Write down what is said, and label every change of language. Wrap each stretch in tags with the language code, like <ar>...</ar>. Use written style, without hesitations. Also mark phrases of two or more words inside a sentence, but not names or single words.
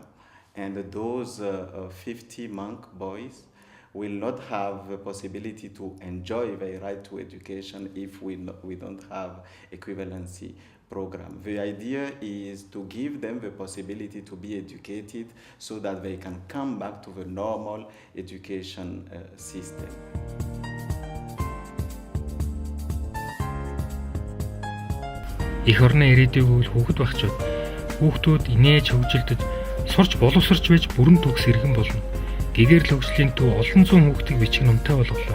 <en>And those 50 monk boys will not have the possibility to enjoy their right to education if we don't have equivalency program. The idea is to give them the possibility to be educated so that they can come back to the normal education system.</en> <mn>Эх орны ирээдүйг хүүхэд багчууд хүүхдүүд инээж хөгжилдөж сурч боловсрч байж бүрэн төгс иргэн болно. Гэгэрэл хөгжлийн төв олон зуун хүүхдийг бичих номтой болголоо.</mn>